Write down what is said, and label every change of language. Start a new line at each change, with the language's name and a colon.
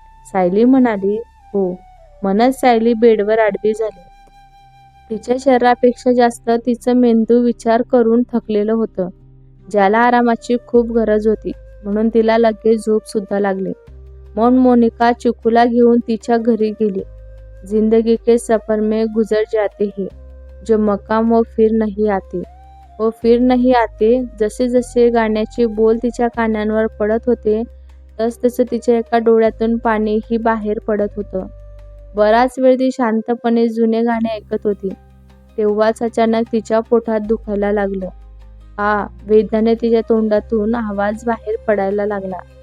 Marathi: सायली म्हणाली, हो. म्हणत सायली बेडवर आडवी झाली. तिच्या शरीरापेक्षा जास्त तिचं मेंदू विचार करून थकलेलं होतं, ज्याला आरामाची खूप गरज होती. म्हणून तिला लगेच झोप सुद्धा लागली. म्हणून मोनिका चिकूला घेऊन तिच्या घरी गेली.
Hindi: जिंदगी के सफर में गुजर जाते हैं, जो मकाम वो फिर नहीं आते, वो फिर नहीं आते.
Marathi: जसे जसे गाण्याचे बोल तिच्या कानांवर पडत होते तसं तिच्या एका डोळ्यातून पाणीही बाहेर पडत होतं. बराच वेळ ती शांतपणे जुने गाणे ऐकत होती. तेव्हाच अचानक तिच्या पोटात दुखायला लागलं. वेदनेने तिच्या तोंडातून आवाज बाहेर पडायला लागला.